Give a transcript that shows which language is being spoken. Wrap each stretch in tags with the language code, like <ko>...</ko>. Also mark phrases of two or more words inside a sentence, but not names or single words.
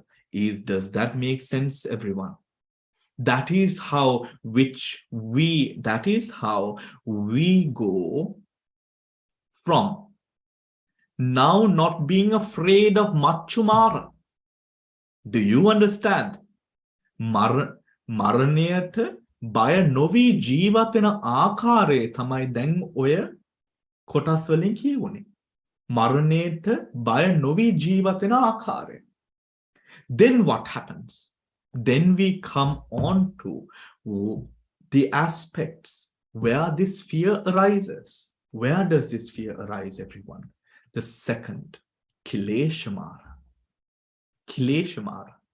<en>Does that make sense, everyone? That is how we go from now not being afraid of Machumara. Do you understand?</en> <si>මරණයට බය නොවී ජීවත් වෙන ආකාරය තමයි දැන් ඔය කොටස් වලින් කියවුනේ. මරණයට බය නොවි ජීවත් වෙන ආකාරය.</si> <en>Then what happens? Then we come on to the aspects where this fear arises. Where does this fear arise, everyone? The second, Kileshamara. Kileshamara.</en>